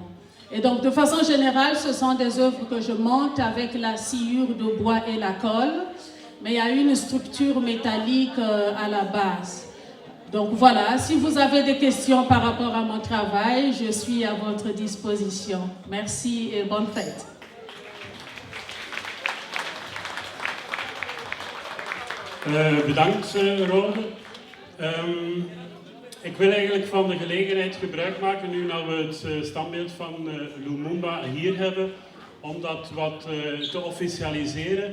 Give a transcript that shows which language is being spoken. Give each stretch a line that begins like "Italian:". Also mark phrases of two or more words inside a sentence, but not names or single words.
French: Et donc, de façon générale, ce sont des œuvres que je monte avec la sciure de bois et la colle, mais il y a une structure métallique à la base. Donc voilà, si vous avez des questions par rapport à mon travail, je suis à votre disposition. Merci et bonne fête.
Dutch: Bedankt, Rode. Ik wil eigenlijk van de gelegenheid gebruik maken, nu dat we het standbeeld van Lumumba hier hebben, om dat wat te officialiseren.